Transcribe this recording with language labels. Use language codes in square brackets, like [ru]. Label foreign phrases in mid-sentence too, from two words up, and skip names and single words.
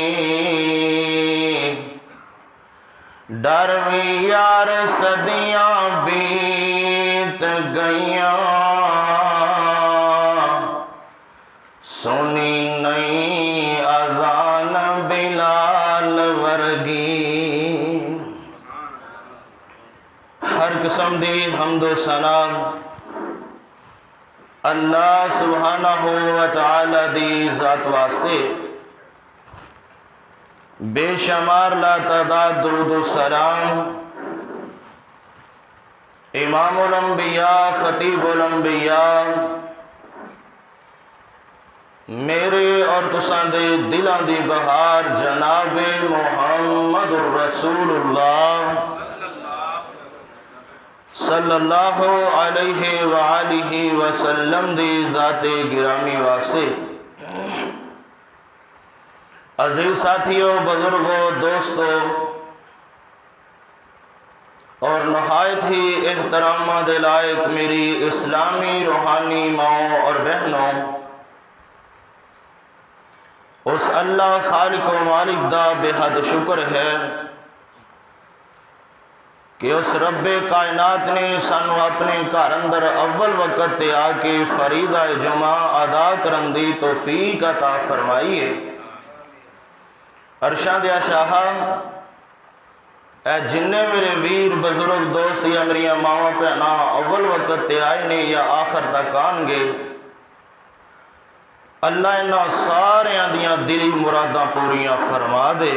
[pa] ڈر بھی یار صدیاں بیت گئیاں، سنی نہیں اذان بلال ورگی. ہر قسم دی حمد و ثنا اللہ [ar] سبحانه وتعالى [pa] دی ذات واسطے, بے شمار لا تعداد درود و سلام [ar] إمام الأنبياء خطيب الأنبياء [pa] میرے اور تساں دے دلاں دی بہار جنابِ [ar] محمد رسول الله صلى الله عليه وآله وسلم [pa] دی ذاتِ گرامی واسطے، عزیز ساتھیو، بزرگو، دوستو اور نہایت ہی احترام دے لائق میری اسلامی روحانی ماؤ اور بہنو، اس اللہ خالق و مالک دا بے حد شکر اے کہ اس ربِ کائنات نے سانوں اپنے گھر اندر اول وقت تے آکے فریضہ جمعہ ادا کرن دی توفیق عطا فرمائی اے. عرشاں دے شاہ جنہے میرے ویر بزرگ دوست یا میری ماواں بھین اول وقت تے آئے نے یا آخر تک آون گے، اللہ انہاں ساریاں دیاں دلی مراداں پوریاں فرما دے.